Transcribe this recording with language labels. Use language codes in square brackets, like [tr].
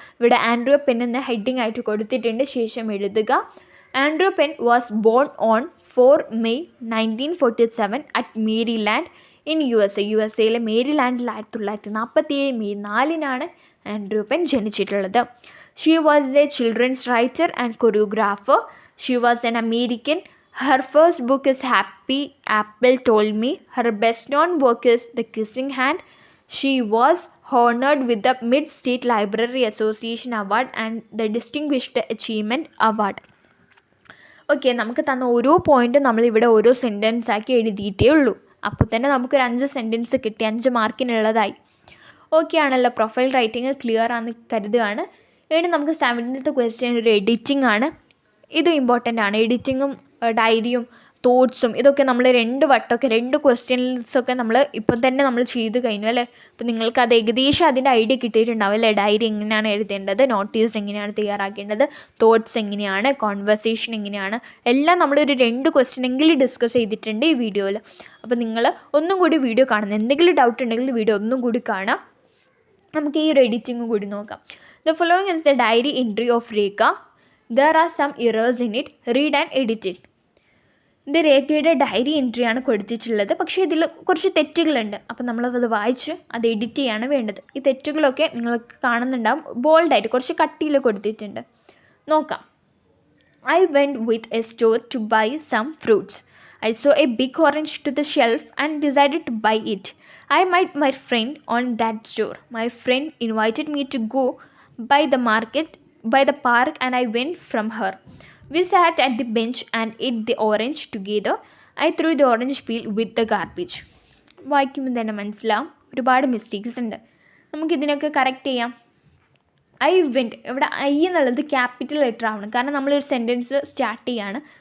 [ml] ഇവിടെ ആൻഡ്രിയോ പെൻ എന്ന ഹെഡിങ് ആയിട്ട് കൊടുത്തിട്ടുണ്ട്. ശേഷം എഴുതുക, [en] Audrey Penn was born on 4 May 1947 at Maryland in USA. [ml] മേരിലാൻഡിൽ 1947 May 4 ആൻഡ്രിയോ pen ജനിച്ചിട്ടുള്ളത്. [en] She was a children's writer and choreographer. She was an American. Her first book is Happy Apple Told Me. Her best known work is The Kissing Hand. She was honored with the Mid-State Library Association Award and the Distinguished Achievement Award. [ml] Okay, നമുക്ക് തന്ന ഓരോ പോയിൻറ്റും നമ്മളിവിടെ ഓരോ sentence ആക്കി എഴുതിയിട്ടേ ഉള്ളൂ. അപ്പോൾ തന്നെ നമുക്കൊരു 5 സെൻറ്റൻസ് കിട്ടി, 5 മാർക്കിനുള്ളതായി. ഓക്കെ ആണല്ലോ, പ്രൊഫൈൽ റൈറ്റിംഗ് ക്ലിയർ ആണെന്ന് കരുതുകയാണ്. ഇനി നമുക്ക് 17th ക്വസ്റ്റ്യൻ ഒരു എഡിറ്റിംഗ് ആണ്. ഇത് ഇമ്പോർട്ടൻ്റ് ആണ്. എഡിറ്റിങ്ങും ഡയറിയും തോട്ട്സും ഇതൊക്കെ നമ്മൾ 2 വട്ടമൊക്കെ 2 ക്വസ്റ്റ്യൻസൊക്കെ നമ്മൾ ഇപ്പം തന്നെ നമ്മൾ ചെയ്ത് കഴിഞ്ഞു അല്ലേ. അപ്പോൾ നിങ്ങൾക്ക് അത് ഏകദേശം അതിൻ്റെ ഐഡിയ കിട്ടിയിട്ടുണ്ടാവും അല്ലേ. ഡയറി എങ്ങനെയാണ് എഴുതേണ്ടത്, നോട്ടീസ് എങ്ങനെയാണ് തയ്യാറാക്കേണ്ടത്, തോട്ട്സ് എങ്ങനെയാണ്, കോൺവെർസേഷൻ എങ്ങനെയാണ്, എല്ലാം നമ്മളൊരു 2 ക്വസ്റ്റ്യനെങ്കിലും ഡിസ്കസ് ചെയ്തിട്ടുണ്ട് ഈ വീഡിയോയിൽ. അപ്പോൾ നിങ്ങൾ ഒന്നും കൂടി വീഡിയോ കാണുന്നത്, എന്തെങ്കിലും ഡൗട്ട് ഉണ്ടെങ്കിൽ വീഡിയോ ഒന്നും കൂടി കാണാം. നമുക്ക് ഈ ഒരു എഡിറ്റിംഗ് കൂടി നോക്കാം. [en] The following is the diary entry of Rekha. There are some errors in it. Read and edit it. [ml] ഇത് രേഖയുടെ ഡയറി എൻട്രിയാണ് കൊടുത്തിട്ടുള്ളത്. പക്ഷേ ഇതിൽ കുറച്ച് തെറ്റുകളുണ്ട്. അപ്പോൾ നമ്മളത് വായിച്ച് അത് എഡിറ്റ് ചെയ്യാണ് വേണ്ടത്. ഈ തെറ്റുകളൊക്കെ നിങ്ങൾക്ക് കാണുന്നുണ്ടാവും. ബോൾഡായിട്ട് കുറച്ച് കട്ടിയിൽ കൊടുത്തിട്ടുണ്ട്. നോക്കാം. [en] I went with a store to buy some fruits. I saw a big orange to the shelf and decided to buy it. I met my friend on that store. My friend invited me to go by the park and I went from her. We sat at the bench and ate the orange together. I threw the orange peel with the garbage. [ml] വായിക്കുമ്പോൾ തന്നെ മനസ്സിലാവും ഒരുപാട് mistakes ഉണ്ട്. നമുക്കിതിനൊക്കെ correct ചെയ്യാം. [en] I went, [ml] ഇവിടെ I എന്നുള്ളത് capital letter ആവണം, കാരണം നമ്മളൊരു സെൻറ്റൻസ് സ്റ്റാർട്ട് ചെയ്യാണ്.